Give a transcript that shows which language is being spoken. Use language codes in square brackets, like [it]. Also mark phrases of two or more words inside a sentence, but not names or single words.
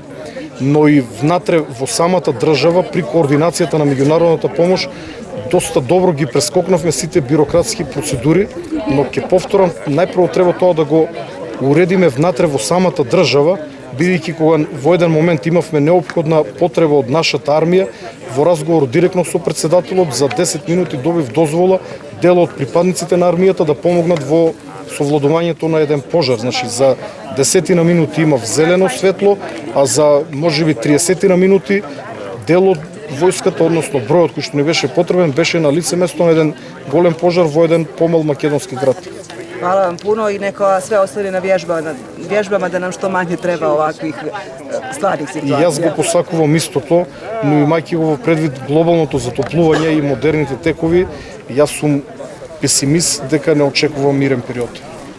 [mk] но и внатре во самата држава при координацијата на меѓународната помош доста добро ги прескокнавме сите бюрократски процедури, но ќе повторам, најпрво треба тоа да го уредиме внатре во самата држава, бидејќи кога во еден момент имавме неопходна потреба од нашата армија, во разговор директно со председателот за 10 минути добив дозвола дел од припадниците на армијата да помогнат во совладувањето на еден пожар. Значи за 10 на минути имав зелено светло, а за можеби 30 на минути дел од војската, односно бројот кој што ни беше потребен, беше на лице место на еден голем пожар во еден помал македонски град. [hr] Hvala vam puno i neka sve ostane na vježbama da nam što manje treba ovakvih stvarnih situacija. [mk] И јас го посакувам истото, но имајќи го во предвид глобалното затоплување и модерните текови, јас сум песимист дека не очекувам мирен период.